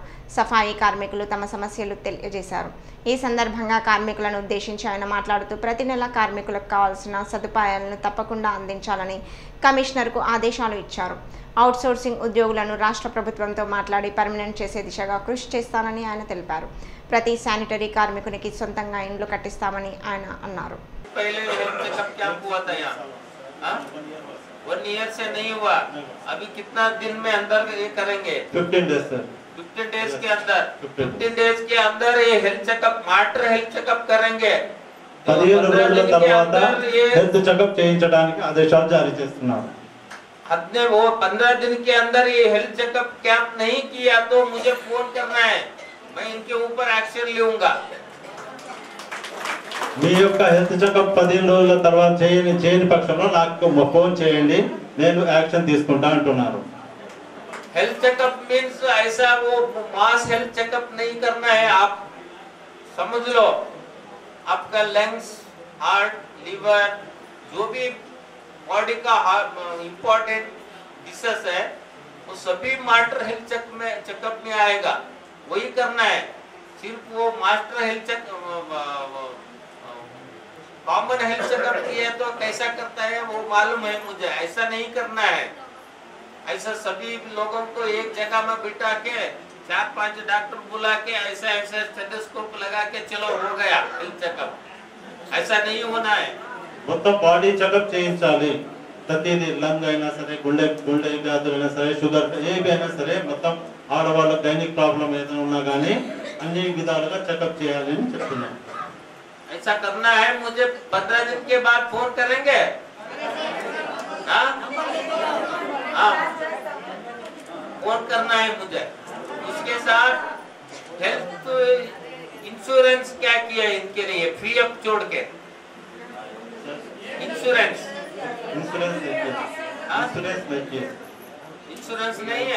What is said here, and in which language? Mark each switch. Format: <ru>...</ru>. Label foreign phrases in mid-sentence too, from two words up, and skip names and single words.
<te>సఫాయి కార్మికులు తమ సమస్యలు తెలియజేశారు. ఈ సందర్భంగా కార్మికులను ఉద్దేశించి ఆయన మాట్లాడుతూ ప్రతి నెల కార్మికులకు కావాల్సిన సదుపాయాలను తప్పకుండా అందించాలని కమిషనర్కు ఆదేశాలు ఇచ్చారు. అవుట్సోర్సింగ్ ఉద్యోగులను రాష్ట్ర ప్రభుత్వంతో మాట్లాడి పర్మనెంట్ చేసే దిశగా కృషి చేస్తానని ఆయన తెలిపారు. ప్రతి శానిటరీ కార్మికునికి సొంతంగా ఇండ్లు కట్టిస్తామని ఆయన అన్నారు.</te> <hi>1 ईयर से नहीं हुआ, अभी कितना दिन में अंदर ये करेंगे?</hi> <en>15 days sir.</en> <hi>15 डेज के अंदर 15 डेज के अंदर ये</hi> <en>health checkup, master health checkup</en> <hi>करेंगे.</hi> <te>15 రోజుల తర్వాత</te> <en>health checkup</en> <te>చేయించడానికి ఆదేశాలు జారీ చేస్తున్నారు.</te> <hi>हमने वो 15 दिन के अंदर ये</hi> <en>health checkup camp</en> <hi>नहीं किया तो मुझे फोन करना है, मैं इनके ऊपर एक्शन लूंगा.</hi> <te>మీ యొక్క</te> <en>health checkup</en> <te>15 రోజుల తర్వాత చేయని పక్షంలో నాకు ఫోన్ చేయండి, నేను యాక్షన్ తీసుకుంటా అంటున్నారు.</te> <en>health checkup means</en> <hi>ऐसा वो</hi> <en>mass health checkup</en> <hi>नहीं करना है. आप समझ लो, आपका लंग्स, हार्ट, लीवर, जो भी बॉडी का</hi> <en>important disease</en> <hi>है वो सभी</hi> <en>master health checkup</en> <hi>में आएगा. वही करना है. सिर्फ वो</hi> <en>master health common health checkup</en> <hi>किया तो कैसा करता है वो मालूम है मुझे. ऐसा नहीं करना है. ऐसा सभी लोगों को एक जगह में बिठा के 4-5 डॉक्टर बुला के ऐसा स्टेथोस्कोप लगा के चलो हो गया</hi> <en>health checkup.</en> <hi>ऐसा नहीं होना है.</hi> <te>మొత్తం</te> <en>body checkup</en> <te>చేయించాలి. ప్రతిదీ లంగ్ అయినా సరే, గుండె వ్యాధులైనా సరే, షుగర్ ఏవి అయినా సరే, మొత్తం ఆడవాళ్ళ</te> <en>gynic problem</en> <te>ఏదైనా ఉన్నా కానీ అన్ని విధాలుగా చెకప్ చేయాలి అని చెప్తున్నాను.</te> <hi>ऐसा करना है. मुझे 15 दिन के बाद फोन करेंगे. फोन करना है मुझे. उसके साथ</hi> <en>health insurance</en> <hi>क्या किया इनके लिए फ्री अप छोड़ के इंश्योरेंस नहीं है.</hi>